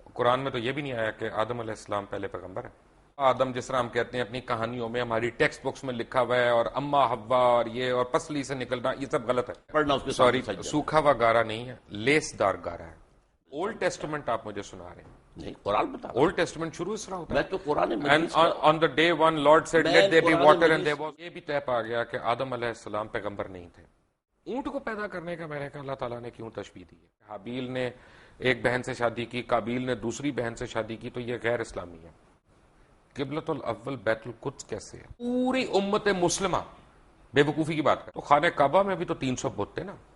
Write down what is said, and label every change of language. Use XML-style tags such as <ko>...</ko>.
<ur>قرآن میں تو یہ بھی نہیں آیا کہ آدم علیہ السلام پہلے پیغمبر ہے. آدم جس طرح ہم کہتے ہیں اپنی کہانیوں میں ہماری ٹیکسٹ بکس میں لکھا ہوا ہے اور اما حوا اور یہ اور پسلی سے نکلنا یہ سب غلط ہے. سوری, سوکھا ہوا گارا نہیں ہے, لیس دار گارا ہے. اولڈ ٹیسٹمنٹ آپ مجھے سنا رہے ہیں. نہیں, قرآن بتا. اولڈ ٹیسٹمنٹ شروع اس طرح ہوتا ہے. میں تو قرآن</ur> <en>on the day one Lord said let there be water and there was.</en> <ur>یہ بھی طے پا گیا کہ آدم علیہ السلام پیغمبر نہیں تھے. اونٹ کو پیدا کرنے کا میں نے کہا اللہ تعالیٰ نے کیوں تشبیہ دی ہے. حابیل نے ایک بہن سے شادی کی, قابیل نے دوسری بہن سے شادی کی, تو یہ غیر اسلامی ہے. قبلۃ الاول بیت القدس کیسے ہے؟ پوری امت مسلمہ بے وقوفی کی بات کر. تو خانہ کعبہ میں بھی تو 300 بت تھے نا.</ur>